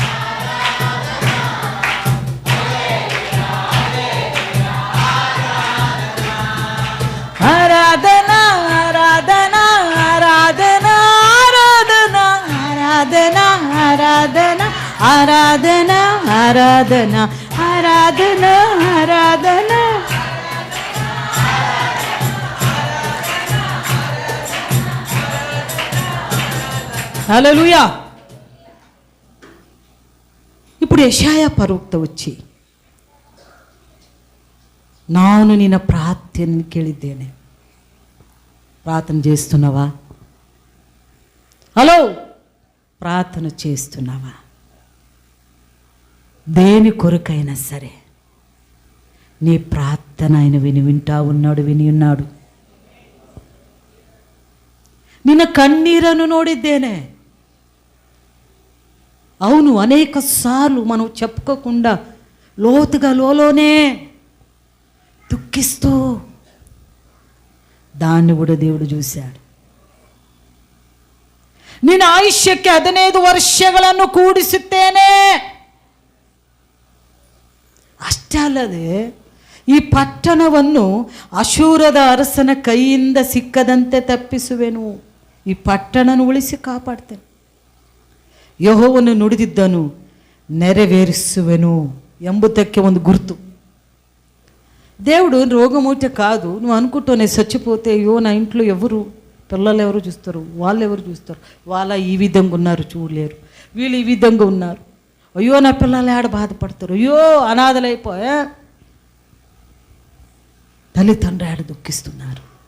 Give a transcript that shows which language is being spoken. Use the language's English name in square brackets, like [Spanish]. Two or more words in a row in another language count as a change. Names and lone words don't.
[Telugu] ఆరాధన ఆరాధన ఆరాధన ఆరాధన ఆరాధన ఆరాధన ఆరాధన ఆరాధన ఆరాధన ఆరాధన. హల్లెలూయా. ఇప్పుడు యెషయా ప్రవక్త వచ్చి, [Kannada] ನಾನು ನಿನ್ನ ಪ್ರಾರ್ಥನೆಯನ್ನು ಕೇಳಿದ್ದೇನೆ. [Telugu] ప్రార్థన చేస్తున్నావా? హలో, ప్రార్థన చేస్తున్నావా? దేని కొరకైనా సరే నీ ప్రార్థన ఆయన వింటా ఉన్నాడు, విని ఉన్నాడు. [Kannada] ನಿನ್ನ ಕಣ್ಣೀರನ್ನು ನೋಡಿದ್ದೇನೆ. [Telugu] అవును, అనేక సార్లు మనం చెప్పుకోకుండా లోతుగా లోలోనే దుఃఖిస్తూ దాన్ని కూడా దేవుడు చూశాడు. [Kannada] ನಿನ್ನ ಆಯುಷ್ಯಕ್ಕೆ 15 ವರ್ಷಗಳನ್ನು ಕೂಡಿಸುತ್ತೇನೆ. ಅಷ್ಟೇ ಅಲ್ಲದೆ ಈ ಪಟ್ಟಣವನ್ನು ಅಶೂರದ ಅರಸನ ಕೈಯಿಂದ ಸಿಕ್ಕದಂತೆ ತಪ್ಪಿಸುವೆನು. ಈ ಪಟ್ಟಣವನ್ನು ಉಳಿಸಿ ಕಾಪಾಡ್ತೇನೆ. ಯೆಹೋವನು ನುಡಿದಿದ್ದನು ನೆರವೇರಿಸುವೆನು ಎಂಬುದಕ್ಕೆ ಒಂದು గుర్తు. [Telugu] దేవుడు రోగమూట కాదు. నువ్వు అనుకుంటావు నేను చచ్చిపోతే అయ్యో నా ఇంట్లో ఎవరు, పిల్లలు ఎవరు చూస్తారు, వాళ్ళు ఎవరు చూస్తారు, వాళ్ళ ఈ విధంగా ఉన్నారు చూడలేరు, వీళ్ళు ఈ విధంగా ఉన్నారు, అయ్యో నా పిల్లలు ఆడ బాధపడతారు, అయ్యో అనాథలైపోయా, తల్లిదండ్రులు ఆడ దుఃఖిస్తున్నారు.